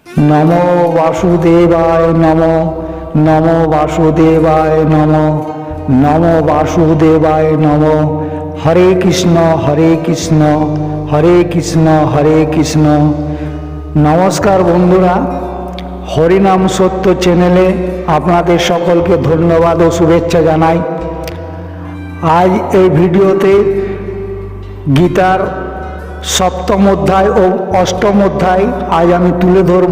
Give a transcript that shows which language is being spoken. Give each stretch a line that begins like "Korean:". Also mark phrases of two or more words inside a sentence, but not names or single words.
Sanskrit: নমো বাসুদেবায় নমো, নমো বাসুদেবায় নমো, নমো বাসুদেবায় নমো। হরে কৃষ্ণ হরে কৃষ্ণ, হরে কৃষ্ণ হরে কৃষ্ণ।
Bangla: নমস্কার বন্ধুরা, হরিনাম সত্য চ্যানেলে আপনাদের সকলকে ধন্যবাদ ও শুভেচ্ছা জানাই। আজ এই ভিডিওতে গীতার সপ্তম অধ্যায় ও অষ্টম অধ্যায় আজ আমি তুলে ধরব।